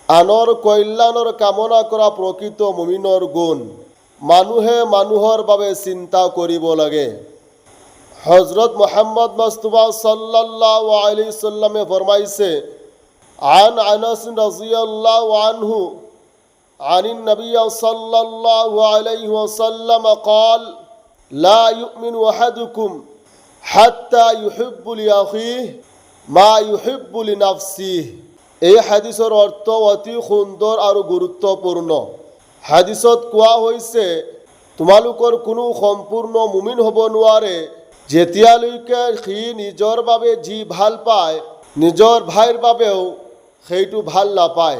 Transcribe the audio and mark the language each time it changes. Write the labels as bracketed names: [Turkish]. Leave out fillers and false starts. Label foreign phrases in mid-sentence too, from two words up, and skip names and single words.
[Assamese] আনৰ কল্যাণৰ কামনা কৰা প্ৰকৃত মুমিনৰ গুণ। মানুহে মানুহৰ বাবে চিন্তা কৰিব লাগে। হজরত মোহাম্মদ মুস্তাফা সাল্লাল্লাহু আলাইহি সাল্লামে ফরমাইছে, [Arabic] عن أنس رضي الله عنه عن النبي صلى الله عليه وسلم قال لا يؤمن احدكم حتى يحب لاخيه ما يحب لنفسه। [Assamese] এই হাদিসৰ অৰ্থ অতি সুন্দৰ আৰু গুৰুত্বপূৰ্ণ। হাদিসত কোৱা হৈছে, তোমালোকৰ কোনো সম্পূৰ্ণ মুমিন হ'ব নোৱাৰে যেতিয়ালৈকে সি নিজৰ বাবে যি ভাল পায় নিজৰ ভাইৰ বাবেও সেইটো ভাল নাপায়।